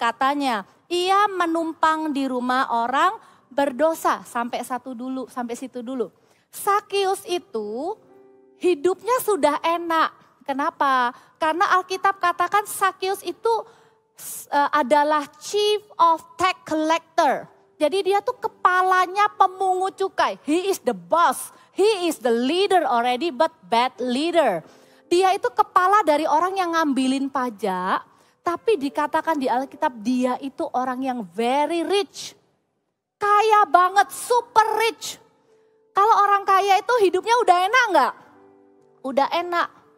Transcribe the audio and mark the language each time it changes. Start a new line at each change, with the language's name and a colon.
Indonesian: Katanya, ia menumpang di rumah orang berdosa. Sampai situ dulu. Sakeus itu hidupnya sudah enak. Kenapa? Karena Alkitab katakan Sakeus itu adalah
English: chief of tax collector.
Indonesian: Jadi dia tuh kepalanya pemungut cukai.
English: He is the boss. He is the leader already but bad leader.
Indonesian: Dia itu kepala dari orang yang ngambilin pajak. Tapi dikatakan di Alkitab dia itu orang yang
English: very rich.
Indonesian: Kaya banget,
English: super rich.
Indonesian: Kalau orang kaya itu hidupnya udah enak enggak? Udah enak.